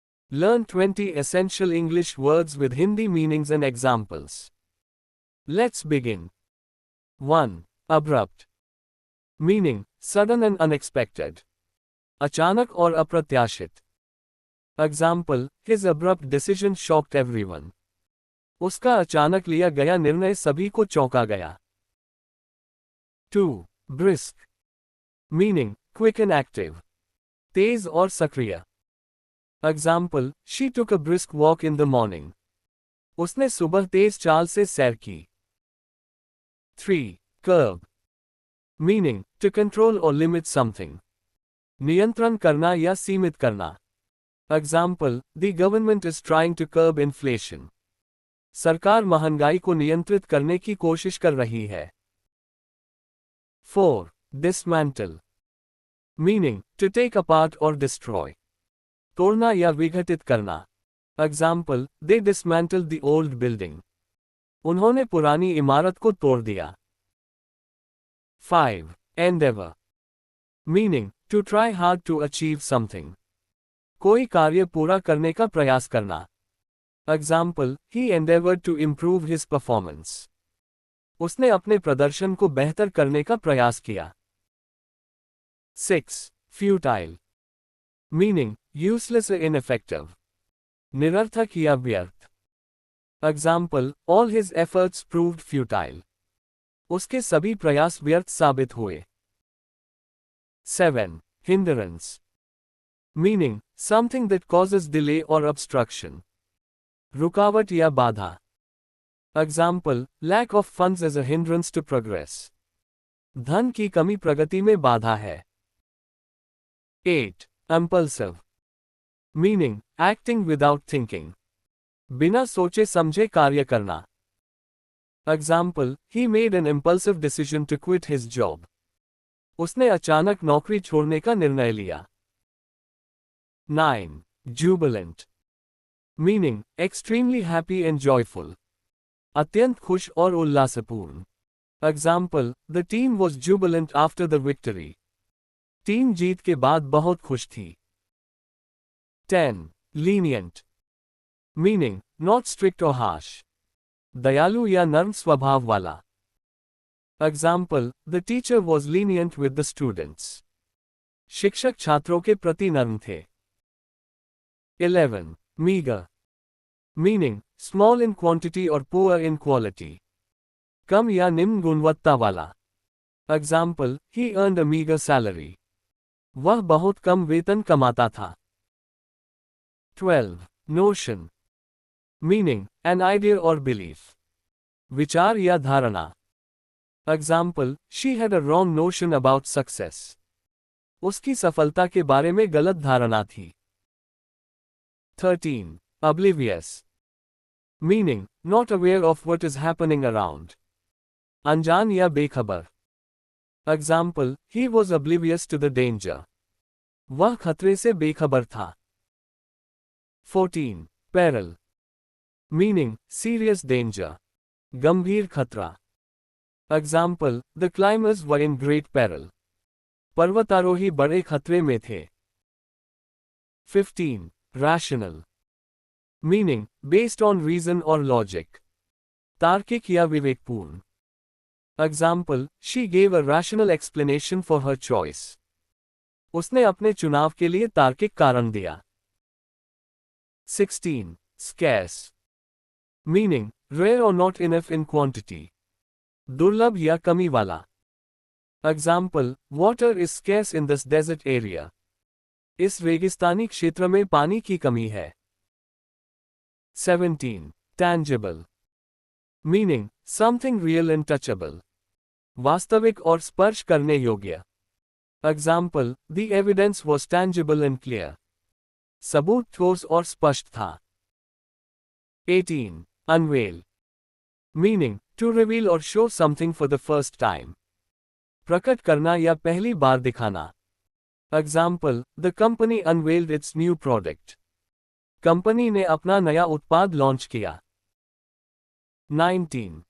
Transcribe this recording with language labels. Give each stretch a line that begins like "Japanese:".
English: Learn 20 essential English words with Hindi meanings and examples. Let's begin. 1. Abrupt. Meaning, sudden and unexpected.
Hindi: अचानक और अप्रत्याशित.
English: Example, his abrupt decision shocked everyone.
Hindi: उसका अचानक लिया गया निर्णय सभी को चौंका गया.
English: 2. Brisk. Meaning, quick and active.
Hindi: तेज और सक्रिय.
English: Example, she took a brisk walk in the morning.
Hindi: उसने सुबह तेज चाल से सैर की.
English: 3. Curb. Meaning, to control or limit something.
Hindi: नियंत्रण करना या सीमित करना.
English: Example, the government is trying to curb inflation.
Hindi: सरकार महंगाई को नियंत्रित करने की कोशिश कर रही है.
English: 4. Dismantle. Meaning, to take apart or destroy.
Hindi: तोड़ना या विघटित करना.
English: Example, they dismantled the old building.
Hindi: उन्होंने पुरानी इमारत को तोड़ दिया.
English: 5. Endeavor. Meaning, to try hard to achieve something.
Hindi: कोई कार्य पूरा करने का प्रयास करना.
English: Example, he endeavored to improve his performance.
Hindi: उसने अपने प्रदर्शन को बेहतर करने का प्रयास किया.
English: 6. Futile. Meaning, useless or ineffective.
Hindi: निरर्थक या व्यर्थ.
English: Example, all his efforts proved futile.
Hindi: उसके सभी प्रयास व्यर्थ साबित हुए.
English: 7. Hindrance. Meaning, something that causes delay or obstruction.
Hindi: रुकावट या बाधा.
English: Example, lack of funds is a hindrance to progress.
Hindi: धन की कमी प्रगति में बाधा है.
English: 8. Impulsive. Meaning, acting without thinking.
Hindi: बिना सोचे समझे कार्य करना.
English: Example, he made an impulsive decision to quit his job.
Hindi: उसने अचानक नौकरी छोड़ने का निर्णय लिया.
English: 9. Jubilant. Meaning, extremely happy and joyful.
Hindi: अत्यंत खुश और उल्लासपूर्ण.
English: Example, the team was jubilant after the victory.
Hindi: Team जीत के बाद बहुत खुश थी.
English: 10. Lenient. Meaning, not strict or harsh.
Hindi: दयालु या नर्म स्वभाव वाला.
English: Example, the teacher was lenient with the students.
Hindi: शिक्षक छात्रों के प्रति नर्म थे.
English: 11. Meager. Meaning, small in quantity or poor in quality.
Hindi: कम या निम्न गुणवत्ता वाला.
English: Example, he earned a meager salary.
Hindi: वह बहुत कम वेतन कमाता था.
English: 12. Notion. Meaning, an idea or belief.
Hindi: विचार या धारणा.
English: Example, she had a wrong notion about success.
Hindi: उसकी सफलता के बारे में गलत धारणा थी.
English: 13. Oblivious. Meaning, not aware of what is happening around.
Hindi: अनजान या बेखबर.
English: Example, he was oblivious to the danger.
Hindi: वह खतरे से बेखबर था.
English: 14. Peril. Meaning, serious danger.
Hindi: गंभीर खतरा.
English: Example, the climbers were in great peril.
Hindi: पर्वतारोही बड़े खतरे में थे.
English: 15. Rational. Meaning, based on reason or logic.
Hindi: तार्किक या विवेकपूर्ण.
English: Example, she gave a rational explanation for her choice.
Hindi: उसने अपने चुनाव के लिए तार्किक कारण दिया.
English: 16. Scarce. Meaning, rare or not enough in quantity.
Hindi: दुर्लभ या कमी वाला.
English: Example, water is scarce in this desert area.
Hindi: इस रेगिस्तानी क्षेत्र में पानी की कमी है.
English: 17. Tangible. Meaning, something real and touchable.
Hindi: वास्तविक और स्पर्श करने योग्य.
English: Example, the evidence was tangible and clear.
Hindi: सबूत ठोस और स्पष्ट था.
English: 18. Unveil. Meaning, to reveal or show something for the first time.
Hindi: प्रकट करना या पहली बार दिखाना.
English: Example, the company unveiled its new product.
Hindi: Company ने अपना नया उत्पाद लॉन्च किया. 19.